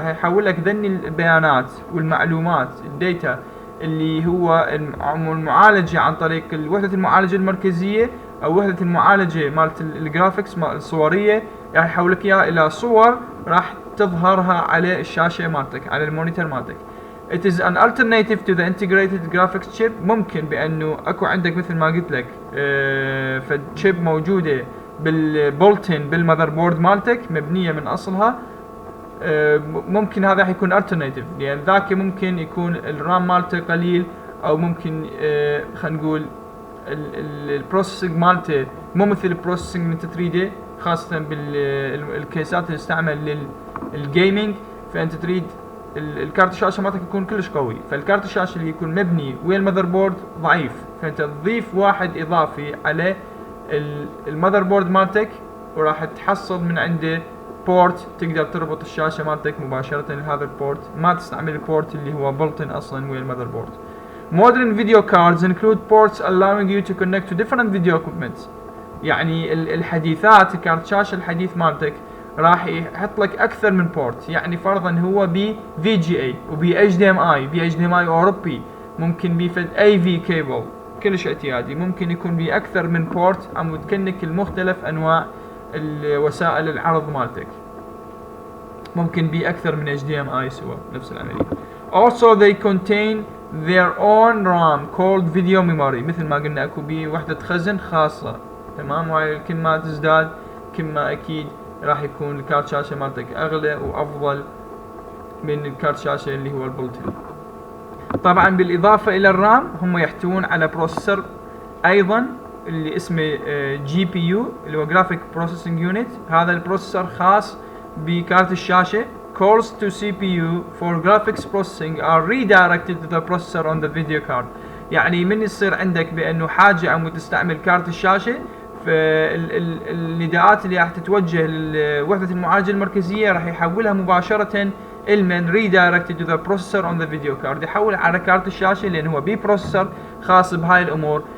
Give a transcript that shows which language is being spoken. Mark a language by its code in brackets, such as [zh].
[ar] راح يحول لك ذني البيانات والمعلومات الداتا اللي هو المعالجة عن طريق وحدة المعالجة المركزية او وحدة المعالجة مالت الجرافيكس مال الصورية، راح يحول لك اياها الى صور راح تظهرها على الشاشة مالتك على المونيتور مالتك. [en] It is an alternative to the integrated graphics chip. [ar] ممكن بانه اكو عندك مثل ما قلت لك فالشيب موجودة بالبولتن بالمذر بورد مالتك مبنية من اصلها. ممكن هذا حيكون alternative لان ذاك ممكن يكون الرام مالته قليل، او ممكن خلينا نقول البروسيسنج مالته مو مثل البروسيسنج اللي انت تريده، خاصة بالكيسات اللي تستعمل للجيمنج. فانت تريد الكارت الشاشة مالتك يكون كلش قوي، فالكارت الشاشة اللي يكون مبني ويا المذر بورد ضعيف، فانت تضيف واحد اضافي على المذر بورد مالتك وراح تحصل من عنده بورت تقدر تربط الشاشة مالتك مباشرة لهذا البورت، ما تستعمل البورت اللي هو بلتن اصلا ويا المذر بورد. [en] Modern video cards include ports allowing you to connect to different video equipment. [ar] يعني الحديثات الكارت شاشة الحديث مالتك راح يحط لك اكثر من بورت. يعني فرضا هو ب VGA وب HDMI اوروبي، ممكن بفد AV كيبل كلش اعتيادي، ممكن يكون بي اكثر من بورت عم تكنك المختلف انواع الوسائل العرض مالتك، ممكن بي اكثر من HDMI سوا نفس العملية. [en] Also they contain their own RAM called video memory. [ar] مثل ما قلنا اكو بي وحدة خزن خاصة، تمام. وهاي كل ما تزداد كل ما اكيد راح يكون الكارت شاشة مالتك اغلى وافضل من الكارت شاشة اللي هو البولتن. طبعا بالاضافة الى الرام هم يحتوون على بروسيسور ايضا اللي اسمه جي بي يو اللي هو جرافيك بروسيسنج يونت. هذا البروسيسور خاص بكارت الشاشة [en] calls to CPU for graphics processing are redirected to the processor on the video card. [ar] يعني من يصير عندك بأنه حاجة أو تستعمل كارت الشاشة، فالنداءات اللي راح تتوجه لوحدة المعالجة المركزية راح يحولها مباشرة المن [en] redirected to the processor on the video card، [ar] يحول على كارت الشاشة لأن هو بي بروسيسور خاص بهاي الأمور.